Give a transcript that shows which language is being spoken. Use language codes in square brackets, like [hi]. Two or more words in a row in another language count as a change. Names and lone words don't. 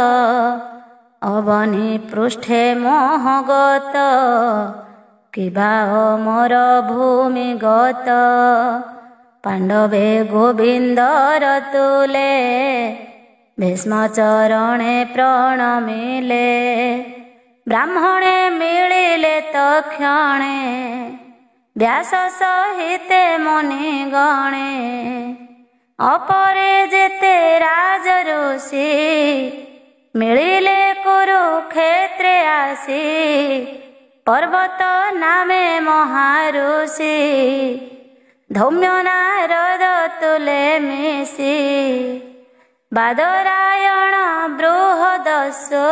[or] ଅବନୀ ପୃଷ୍ଠେ ମୋହଗତ କିବା ମୋର ଭୂମିଗତ ପାଣ୍ଡବେ ଗୋବିନ୍ଦର ତୁଲେ ଭୀଷ୍ମ ଚରଣେ ପ୍ରଣମିଲେ ବ୍ରାହ୍ମଣେ ମିଳିଲେ ତକ୍ଷଣେ ବ୍ୟାସ ସହିତେ ମୁନି ଗଣେ ଅପରେ ଯେତେ ରାଜ ଋଷି ମିଳିଲେ କୁରୁକ୍ଷେତ୍ରେ ଆସି ପର୍ବତ ନାମେ ମହାଋଷି ଧୌମ୍ୟ ନାରଦ ତୁଲେ ମିଶି ବାଦରାୟଣ ବୃହଦସ୍ୟ